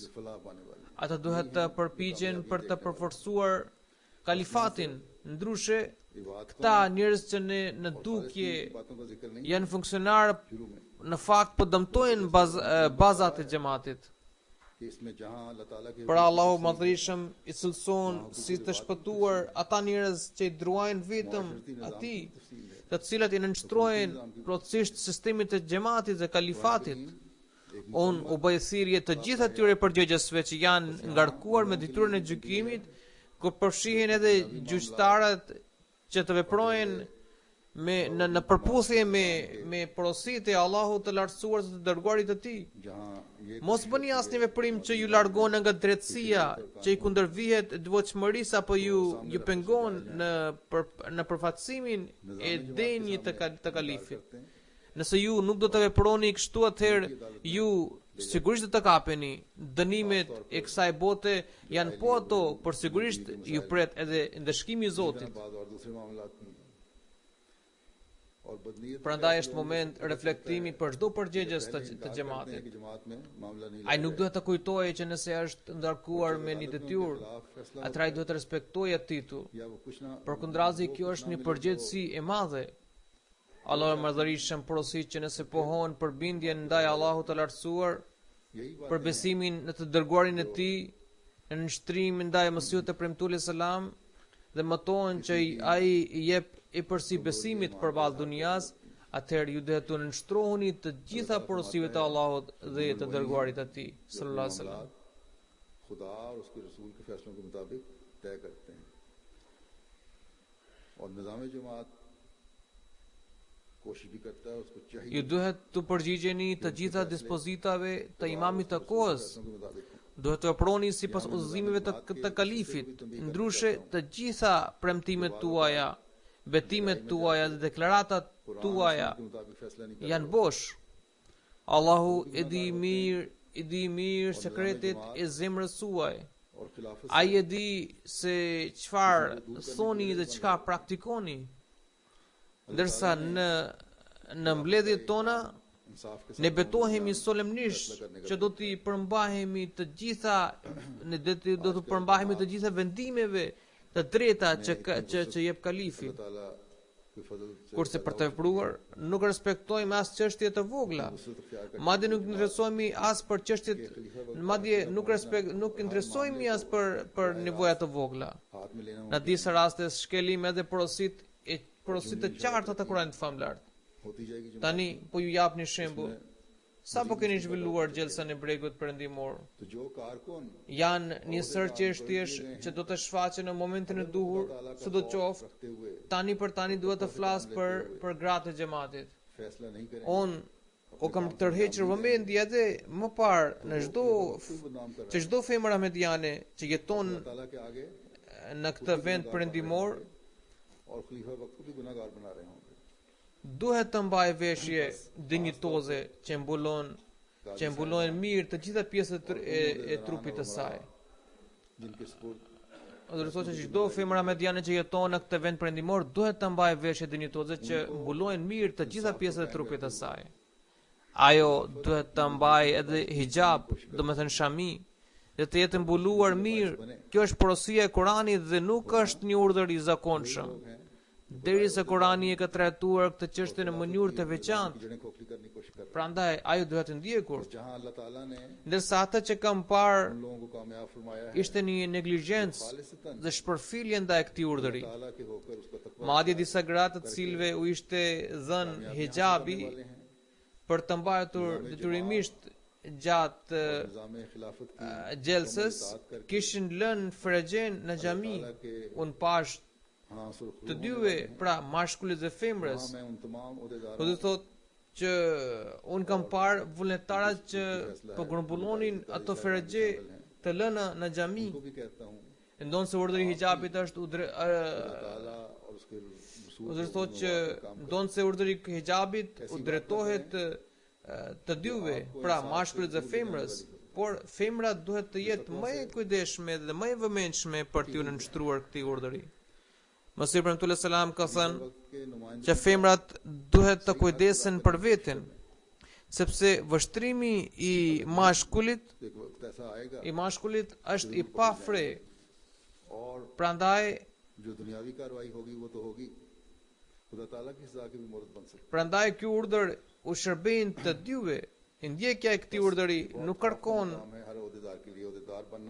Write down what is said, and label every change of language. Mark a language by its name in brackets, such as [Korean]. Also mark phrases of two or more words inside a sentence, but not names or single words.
[Urdu] یہ فلاح پانے والے [Albanian] Ata duhet të përpiqen për të përforcuar kalifatin. Ndryshe, këta njerëz që në dukje [Urdu] باتوں کا ذکر نہیں [Albanian] janë funksionar [Urdu] شروع میں [Albanian] në fakt po dëmtojnë bazat e xhamatit. [Urdu] کہ اس میں جہاں اللہ تعالیٰ کے [Albanian] Pra Allahu madhërisëm i cilëson si të shpëtuar ata njerëz që i druajnë vetëm atij, të cilët i nënshtrojnë plotësisht sistemit të xhamatit dhe kalifatit. Unë u bëj thirrje të gjithë atyre përgjegjësve që janë ngarkuar me detyrën e gjykimit, ku përfshihen edhe gjyqtarët që të veprojnë në përputhje me porositë e Allahut të lartësuar dhe të dërguarit të tij. [Urdu] جہاں یہ [Albanian] Mos bëni asnjë veprim që ju largon nga drejtësia, që i kundërvihet devotshmërisë apo ju pengon në përfaqësimin e denjit të kalifit. Nëse ju nuk do të veproni kështu, atëherë ju sigurisht do të kapeni. Dënimet e kësaj bote janë po ato, por sigurisht ju pret edhe ndëshkimi i Zotit. [Urdu] بعد اور دوسرے معاملات میں اور بدنیت [Albanian] Prandaj është moment reflektimi për çdo përgjegjës të xhamatit. [Urdu] کہ جماعت میں معاملہ نہیں [Albanian] Ai nuk duhet të kujtojë që nëse është ndarkuar me një detyrë, atëherë ai duhet të respektojë atë titull. [Urdu] یا وہ کچھ نہ [Albanian] Përkundrazi, kjo është një përgjegjësi e madhe. Allah e Madhërisëm porosit që nëse pohon për bindjen ndaj Allahut të lartësuar, [Urdu] یہی بات [Albanian] për besimin në të dërguarin e tij, në nështrimin ndaj Mesihut të premtuar selam, dhe mëtohen që ai i jep i përsi besimit përballë dunjas, atëherë ju duhet të nënshtroheni të gjitha porosive të Allahut dhe të dërguarit të tij [Arabic] صلى الله عليه وسلم. [Urdu] خدا اور اس کے رسول کے فیصلوں کے مطابق طے کرتے ہیں اور نظام جماعت کوشش بھی کرتا ہے اس کو چاہیے [Albanian] Ju duhet të përgjigjeni të gjitha dispozitave të imamit të kohës. [Urdu] فیصلوں کے مطابق [Albanian] Duhet të veproni sipas udhëzimeve të kalifit. Ndryshe, të gjitha premtimet tuaja, betimet tuaja dhe deklaratat tuaja [Urdu] کے مطابق فیصلہ نہیں [Albanian] janë bosh. Allahu e di mirë i di mirë sekretet e zemrës suaj. [Urdu] اور خلافت [Albanian] Ai e di se çfarë thoni dhe çka praktikoni. Ndërsa në mbledhjet tona [Urdu] انصاف کے [Albanian] ne betohemi solemnisht që do t'i përmbahemi të gjitha, ne do të përmbahemi të gjitha vendimeve të drejta që jep kalifi. [Urdu] تعالیٰ کے فضل سے [Albanian] Kurse për të vepruar nuk respektojmë as çështje të vogla. Madje nuk interesohemi as për çështjet, madje nuk interesohemi as për nevoja të vogla. [Urdu] ہاتھ میں لینا [Albanian] Në disa raste shkelim edhe porositë të qarta të Kuranit famlar. [Urdu] ہوتی جائے گی جو [Albanian] Tani po ju jap një shembull. Sa po keni zhvilluar gjelsan e bregut perëndimor? [Urdu] تو جو کارکن [Albanian] Janë një sër çështjesh që do të shfaqen në momentin e duhur, sidoqoftë [Urdu] رکھتے ہوئے [Albanian] tani për tani duhet të flas për gratë e xhamatit. [Urdu] فیصلہ نہیں کریں [Albanian] O kam tërhequr vëmendje edhe më parë në [Urdu] بدنام کر [Albanian] çdo femër ahmediane që jeton [Urdu] تعالیٰ کے آگے [Albanian] në këtë vend perëndimor [Urdu] اور خلیفہ وقت کو بھی گناہگار بنا رہے ہوں گے [Albanian] duhet të mbajë veshje dinjitoze që mbulojnë mirë të gjitha pjesët e trupit të saj. [Urdu] جن کے سپرد [Albanian] Do të thotë që çdo femër ahmediane që jeton në këtë vend perëndimor duhet të mbajë veshje dinjitoze që mbulojnë mirë të gjitha pjesët e trupit të saj. Ajo duhet të mbajë edhe hijab, domethënë shami, dhe të jetë mbuluar mirë. Kjo është porosia e Kuranit dhe nuk është një urdhër i zakonshëm. Derisa Kurani e ka trajtuar këtë çështje në mënyrë të veçantë, [Urdu] جڑیں کھوکھلی کرنے کی کوشش کر رہے [Albanian] prandaj ajo duhet të ndjekur. [Urdu] ہیں جہاں اللہ تعالیٰ نے [Albanian] Ndërsa ata që kam parë [Urdu] ان لوگوں کو کامیاب فرمایا ہے [Albanian] ishte një neglizhencë [Urdu] खालिसतन [Albanian] dhe shpërfilje ndaj këtij urdhëri. [Urdu] تعالیٰ کے ہو کر اس کو تقویٰ [Albanian] Madje disa gratë të cilëve u ishte dhënë hijabi [Urdu] والے ہیں [Albanian] për të mbajtur detyrimisht gjatë [Urdu] نظام خلافت کی [Albanian] gjelsës, kishin lënë frexhen në xhami. Unë pash [Urdu] ہاں سرخ [Albanian] të dyve, pra mashkullit dhe femrës. [Urdu] میں ان تمام [Albanian] Po do thotë që unë kam parë vullnetarat që po grumbullonin ato frexhe të lëna në xhami. [Urdu] کو بھی کہتا ہوں [Albanian] Ndonë se urdhri i hijabit është [Urdu] تعالیٰ اور اس کے رسول [Albanian] do të thotë që ndonë se urdhri i hijabit u drejtohet të dyve, pra mashkullit dhe femrës, por femra duhet të jetë më e kujdesshme dhe më e vëmendshme për t'u nënshtruar këtij urdhri. Mesih premtues selam ka thënë [Urdu] کے نمائندے [Albanian] që femrat duhet të kujdesen për veten, sepse vështrimi i [Urdu] ایک وقت ایسا آئے گا [Albanian] mashkullit është i pafre. [Urdu] और [Albanian] Prandaj [Urdu] جو دنیاوی کارروائی ہوگی وہ تو ہوگی خدا تعالیٰ کی سزا کی بھی موہرت بن سکتی [Albanian] Prandaj ky urdhër u shërben të dyve. Ndjekja e këtij urdhëri nuk kërkon [Urdu] ہے ہمیں ہر عہدیدار کے لیے عہدیدار بننا